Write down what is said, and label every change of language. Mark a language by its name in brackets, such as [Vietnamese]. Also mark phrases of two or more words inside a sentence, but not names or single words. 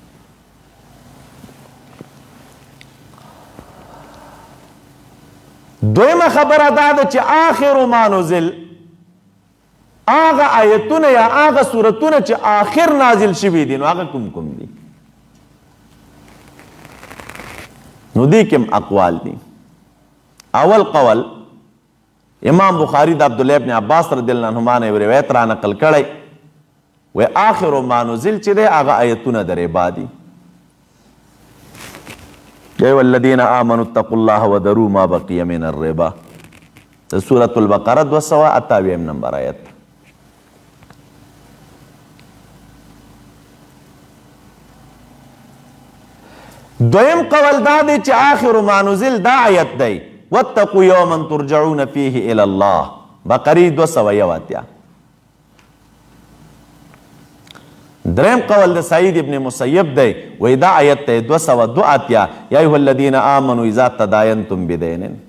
[Pashto] دویمه خبره دا ده چې [Arabic] آخر ما نزل [Pashto] هغه آیتونه یا هغه سورتونه چې آخر نازل شوي دي نو هغه کوم کوم دي نو دی کم اقوال دی اول قول امام بخاری د عبدالله ابن عباس [Arabic] رضی اللہ عنہما [Pashto] نے روایت را نقل کړی و [Arabic] آخر ما نزل [Pashto] چې دی هغه آیتونه د ربا دي [Arabic] یا ایها الذین آمنوا اتقوا الله وذروا ما بقي من الربا سورة البقرة 228 [Pashto] نمبر آیت دویم قول دا دی چې [Arabic] آخر ما نزل [Pashto] دا آیت دی [Arabic] واتقوا یوما ترجعون فیه الی الله [Pashto] بقری 281 دریم قول د سعید ابن مسیب دی وی دا آیت دی 202 [Arabic] یا ایها الذین آمنوا اذا تداینتم بدین